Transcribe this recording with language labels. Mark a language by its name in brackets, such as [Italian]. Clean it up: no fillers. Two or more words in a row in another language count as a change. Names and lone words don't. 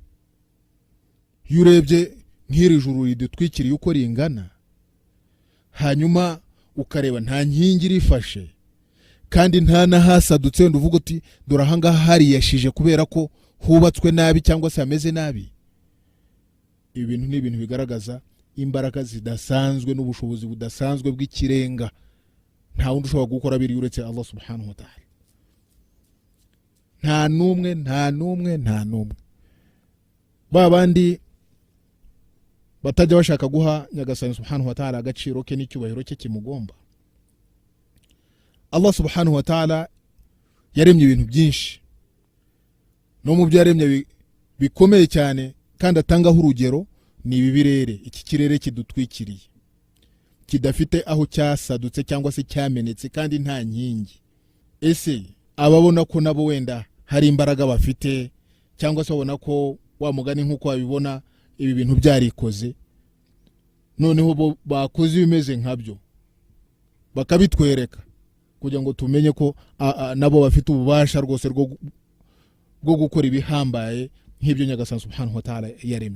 [Kinyarwanda] Yurebye nk'iri juru ridutwikiriye uko ringana, hanyuma ukareba nta nkingi rifashe kandi nta nahasadutse nduvuga uti dore ahangaha hari yashije kubera ko hubatswe nabi cyangwa se ameze nabi. Ibi bintu ni ibintu bigaragaza imbaraga zidasanzwe n'ubushobozi budasanzwe bw'ikirenga. Nta wundi ushobora gukora biri uretse Allah [Arabic] سبحانه وتعالى. [Kinyarwanda] Nta numwe. Babandi batajya bashaka guha Nyagasani [Arabic] سبحانه وتعالى [Kinyarwanda] agaciro ke n'icyubahiro cye kimugomba. Allah [Arabic] سبحانه وتعالى [Kinyarwanda] yaremye ibintu byinshi, no mu byaremye bikomeye cyane kandi atangaho urugero ni ibirere. Iki kirere kidutwikiriye kidafite aho cyasadutse cyangwa se cyamenetse kandi nta nkingi. Ese ababona ko nabo wenda hari imbaraga bafite cyangwa se babona ko wa mugani nk'uko babibona ibi bintu byarikoze, noneho bakoze ibimeze nkabyo bakabitwereka kugira ngo tumenye ko nabo bafite ububasha rwose rwo gukora ibihambaye nk'ibyo Nyagasani [Arabic] سبحانه وتعالى [Kinyarwanda] yaremye.